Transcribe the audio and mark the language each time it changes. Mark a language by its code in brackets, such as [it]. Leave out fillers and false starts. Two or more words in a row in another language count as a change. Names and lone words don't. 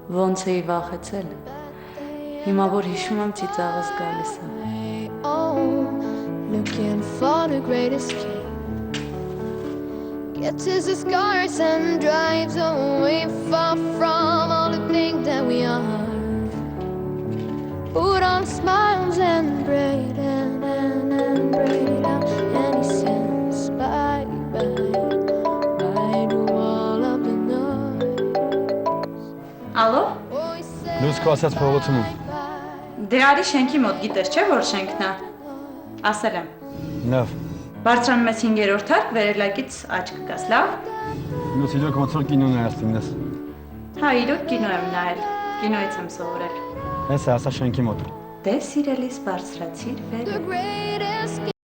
[hy] ոնց էի վախեցել։ Հիմա որ հիշում եմ, ծիծաղս գալիս է։ [en] Looking for the great escape. Gets his scars and drives away far from all the things that we are. Put on smiles and braid and braid out. And he says bye to all of the noise. [hy] Ալո, [en] Oh, he says [hy] Լույս քո ասած փողոցում եմ։ դե արի շենքի մոտ գիտես չէ որ շենքն է։ Ասել եմ։ Լավ։ Բարձրանում ես 5-րդ հարկ, վերելակից աչք կգաս, լավ։ Նույնիսկ իրոք ոնց որ կինո նայեցինես։ Հա, իրոք կինո եմ նայել։ Կինոից եմ սովորել։ Հեսա ասա շենքի մոտ։ Դե սիրելիս բարձրացիր վեր։ [en] the great escape.